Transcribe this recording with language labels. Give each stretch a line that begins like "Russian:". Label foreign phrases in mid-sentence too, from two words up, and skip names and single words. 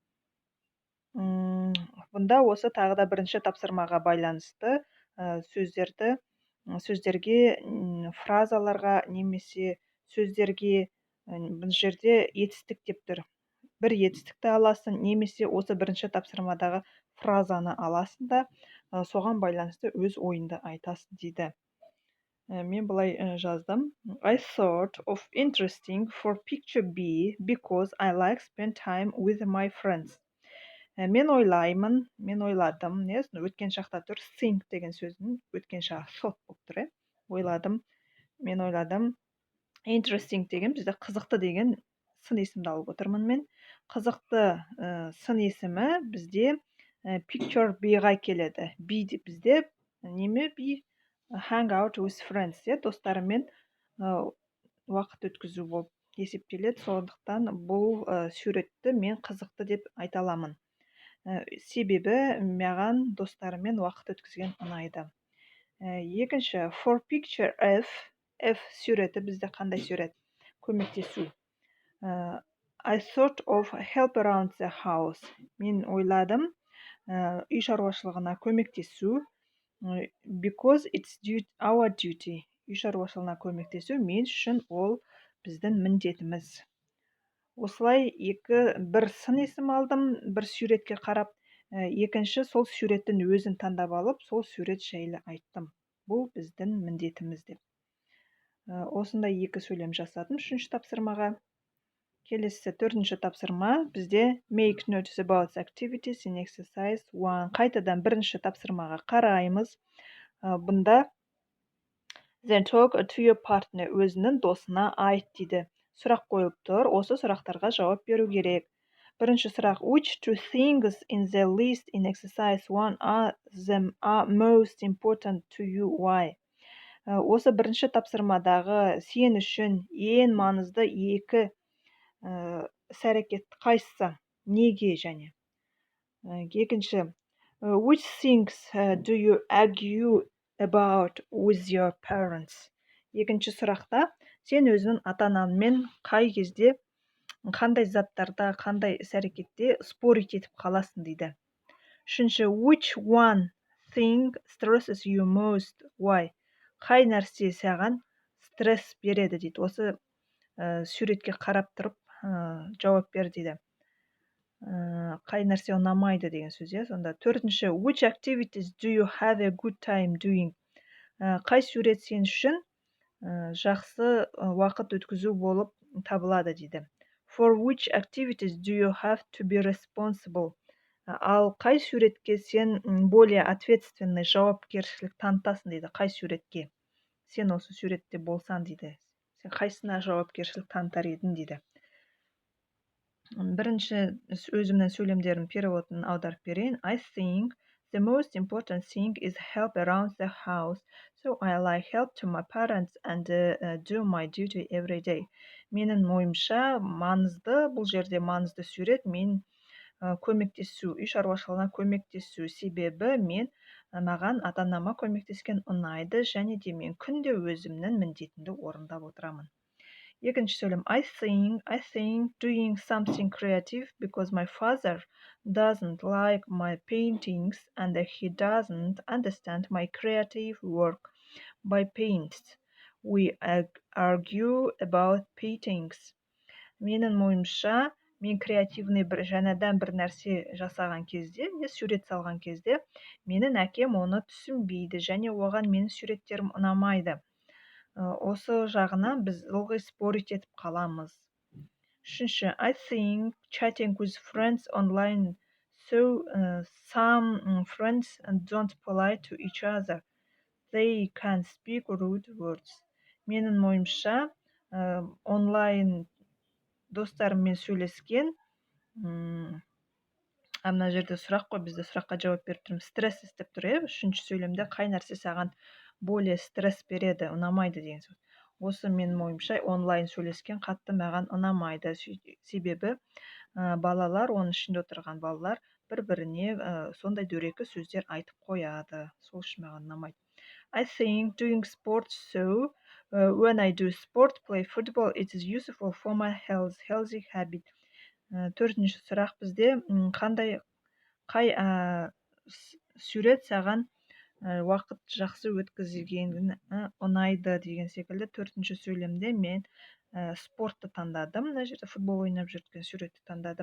Kazakh: Бұнда осы тағы да 1-ші тапсырмаға байланысты сөздерге, фразаларға немесе сөздерге бұл жерде етістік деп тұр. Бір етістікті аласың, немесе осы 1-ші тапсырмадағы фразаны аласың да, соған байланысты өз ойынды айтасың дейді. Мен бұлай жаздым.
English: I thought of interesting for picture B because I like spend time with my friends.
Kazakh: Мен ойладым, өткен шақта тұр, think деген сөздің өткен шағы thought болып тұр. Мен ойладым. Interesting деген бізде қызықты деген сын есімді алып отырмын мен. Қызықты сын есімі бізде
English: picture B-
Kazakh: ға келеді.
English: B бізде B? Hang out with friends,
Kazakh: достарымен уақыт өткізу болып есептеледі. Сондықтан бұл суретті мен қызықты деп айта аламын. Себебі маған достарымен уақыт өткізген ұнайды. 2-ші,
English: for picture F.
Kazakh: F суреті бізде қандай сурет? Көмектесу.
English: I thought of help around the house.
Kazakh: Мен ойладым, үй шаруашылығына көмектесу.
English: Because it's our duty.
Kazakh: Үй шаруашылығына көмектесу мен үшін ол біздің міндетіміз. Осылай бір сын есім алдым, бір суретке қарап, 2-ші сол суреттің өзін таңдап алып, сол сурет жайлы айттым. Бұл біздің міндетіміз деп. Осындай 2 сөйлем жасадым 3-ші тапсырмаға. Келесі 4-ші тапсырма бізде
English: make notes about activities in exercise 1.
Kazakh: Қайтадан 1-ші тапсырмаға қараймыз.
English: Бұнда then talk to your partner,
Kazakh: өзінің досына айт дейді. Сұрақ қойылып тұр, осы сұрақтарға жауап беру керек. 1-ші сұрақ,
English: which 2 things in the list in exercise 1 are most important to you, why?
Kazakh: Осы 1-ші тапсырмадағы сен үшін ең маңызды 2 іс-әрекет қайсысы? Неге және? 2-ші,
English: which things do you argue about with your parents?
Kazakh: 2-ші сұрақта сен өзінің ата-анаңмен қай кезде, қандай заттарда, қандай іс-әрекетте спорить етіп қаласың дейді. 3-ші,
English: which one thing stresses you most, why?
Kazakh: Қай нәрсе саған стресс береді дейді. Осы суретке қарап тұрып жауап бер дейді. Қай нәрсе ұнамайды деген сөз. Сонда 4-ші,
English: which activities do you have a good time doing?
Kazakh: Қай сурет сен үшін жақсы уақыт өткізу болып табылады дейді.
English: For which activities do you have to be responsible?
Kazakh: Ал қай суретке сен
Russian: более ответственный,
Kazakh: жауапкершілік танытасың дейді. Қай суретке? Сен осы суретте болсан дейді. Сен қайсына жауапкершілік танытар едің дейді. 1-ші өзімнің сөйлемдерім переводын аударып берейін.
English: I think The most important thing is help around the house, so I like help to my parents and do my duty every day.
Kazakh: Менің ойымша маңызды, бұл жерде маңызды сурет мен көмектесу, үй шаруашылығына көмектесу. Себебі мен маған ата-анама көмектескен ұнайды және де мен күнде өзімнің міндетімді орындап отырамын. Екінші сөйлем
English: I think doing something creative because my father doesn't like my paintings and he doesn't understand my creative work by paints. We argue about paintings.
Kazakh: Менің ойымша, мен креативный жаңадан бір нәрсе жасаған кезде, сурет салған кезде, менің әкем оны түсінбейді және оған менің суреттерім ұнамайды. Осы жағынан біз ылғи спорить етіп қаламыз. Үшінші,
English: I think chatting with friends online, so some friends don't polite to each other. They can speak rude words.
Kazakh: Менің ойымша, онлайн достарыммен сөйлескен, мына жерде сұрақ қой, бізде сұраққа жауап беріп тұрмыз. Стресс істеп тұр, үшінші сөйлемде қай нәрсе саған более стресс береді, ұнамайды деген сөз. Осы менің ойымша онлайн сөйлескен қатты маған ұнамайды. Себебі балалар, оның ішінде отырған балалар бір-біріне сондай дөрекі сөздер айтып қояды. Сол үшін маған ұнамайды.
English: I think doing sports, so when I do sport, play football, it is useful for my healthy habit.
Kazakh: Төртінші сұрақ бізде қай сурет саған уақыт жақсы өткізгенін ұнайды деген секілді. Төртінші сөйлемде мен спортты таңдадым. Мына жерде футбол ойнап жүрген суретті таңдадым.